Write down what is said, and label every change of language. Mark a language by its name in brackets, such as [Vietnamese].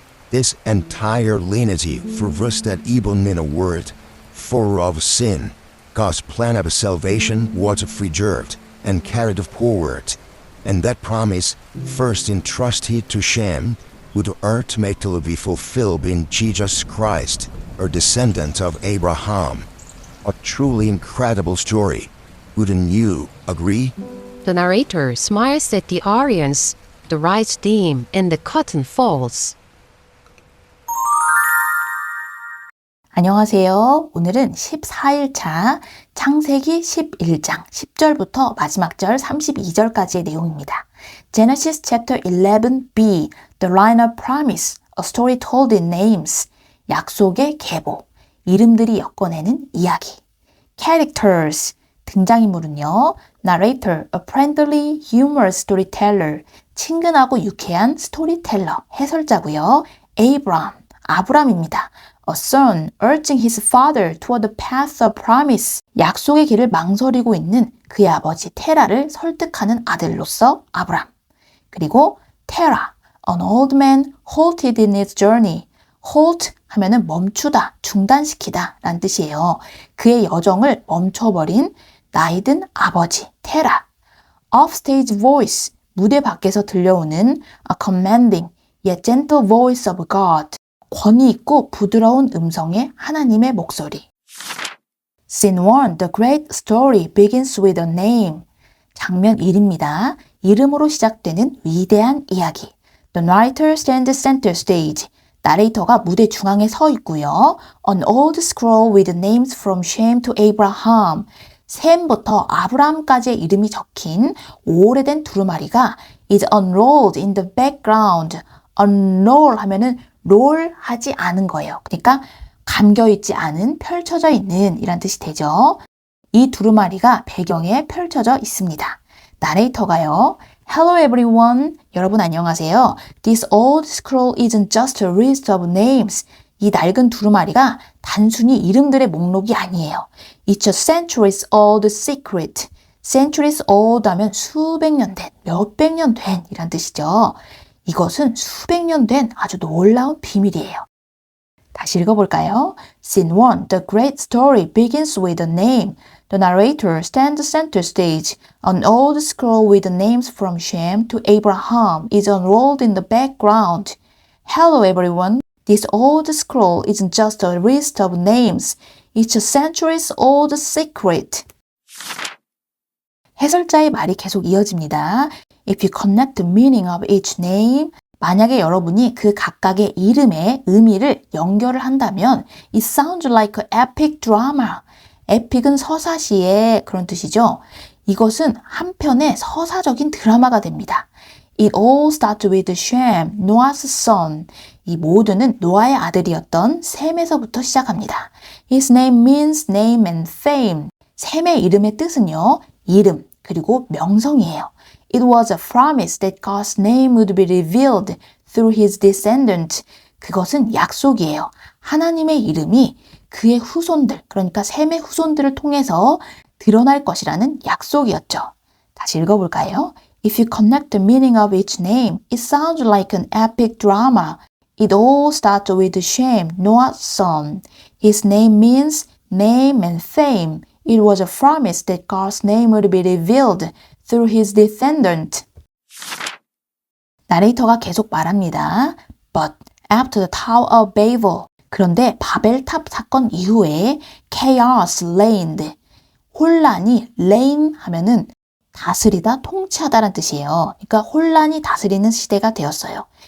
[English] This entire lineage traversed that even in a world full of sin, God's plan of salvation was preserved and carried forward, and that promise, first entrusted to Shem, would ultimately be fulfilled in Jesus Christ, a descendant of Abraham. A truly incredible story. Wouldn't you agree? The narrator smiles at the audience. The lights dim and the curtain falls. [Korean] 안녕하세요. 오늘은 14일차 창세기 11장 10절부터 마지막 절 32절까지의 내용입니다. [English] Genesis chapter 11b, The Line of Promise, a story told in names. [Korean] 약속의 계보, 이름들이 엮어내는 이야기. [English] Characters, [Korean] 등장인물은요. [English] Narrator, a friendly, humorous storyteller, [Korean] 친근하고 유쾌한 스토리텔러, 해설자고요. [English] Abram, [Korean] 아브람입니다. [English] A son urging his father toward the path of promise. [Korean] 약속의 길을 망설이고 있는 그의 아버지 테라를 설득하는 아들로서 아브람. 그리고 [English] Terah, an old man halted in his journey. [Korean] halt 하면은 멈추다, 중단시키다 라는 뜻이에요. 그의 여정을 멈춰버린 나이 든 아버지 테라. [English] offstage voice, [Korean] 무대 밖에서 들려오는 [English] a commanding yet gentle voice of God, [Korean] 권위 있고 부드러운 음성의 하나님의 목소리. [English] Scene 1, the great story begins with a name. [Korean] 장면 1입니다. 이름으로 시작되는 위대한 이야기. [English] The narrator stands center stage. [Korean] 나레이터가 무대 중앙에 서 있고요. [English] An old scroll with names from Shem to Abraham. [Korean] 셈부터 아브라함까지의 이름이 적힌 오래된 두루마리가 [English] is unrolled in the background. [Korean] unroll 하면은 롤 하지 않은 거예요. 그러니까 감겨있지 않은, 펼쳐져 있는 이란 뜻이 되죠. 이 두루마리가 배경에 펼쳐져 있습니다. 나레이터가요. [English] Hello everyone. [Korean] 여러분 안녕하세요. [English] This old scroll isn't just a list of names. [Korean] 이 낡은 두루마리가 단순히 이름들의 목록이 아니에요. [English] It's a centuries old secret. [Korean] centuries old 하면 수백 년 된, 몇백 년 된 이란 뜻이죠. 이것은 수백 년 된 아주 놀라운 비밀이에요. 다시 읽어볼까요? Scene 1. [English] The great story begins with a name. The narrator stands center stage. An old scroll with the names from Shem to Abraham is unrolled in the background. Hello everyone. This old scroll isn't just a list of names. It's a centuries old secret. [Korean] 해설자의 말이 계속 이어집니다. [English] If you connect the meaning of each name, [Korean] 만약에 여러분이 그 각각의 이름의 의미를 연결을 한다면 [English] it sounds like an epic drama. [Korean] epic은 서사시의 그런 뜻이죠. 이것은 한 편의 서사적인 드라마가 됩니다. [English] It all starts with Shem, Noah's son. [Korean] 이 모두는 노아의 아들이었던 셈에서부터 시작합니다. [English] His name means name and fame. [Korean] 셈의 이름의 뜻은요, 이름 그리고 명성이에요. [English] It was a promise that God's name would be revealed through his descendant. [Korean] 그것은 약속이에요. 하나님의 이름이 그의 후손들, 그러니까 셈의 후손들을 통해서 드러날 것이라는 약속이었죠. 다시 읽어볼까요? [English] If you connect the meaning of each name, it sounds like an epic drama. It all starts with Shem, Noah's son. His name means name and fame. It was a promise that God's name would be revealed through his descendant. [Korean] 나레이터가 계속 말합니다. [English] But after the Tower of Babel, [Korean] 그런데 바벨탑 사건 이후에 [English] chaos reigned. [Korean] 혼란이 reign 하면은 다스리다, 통치하다라는 뜻이에요. 그러니까 혼란이 다스리는 시대가 되었어요.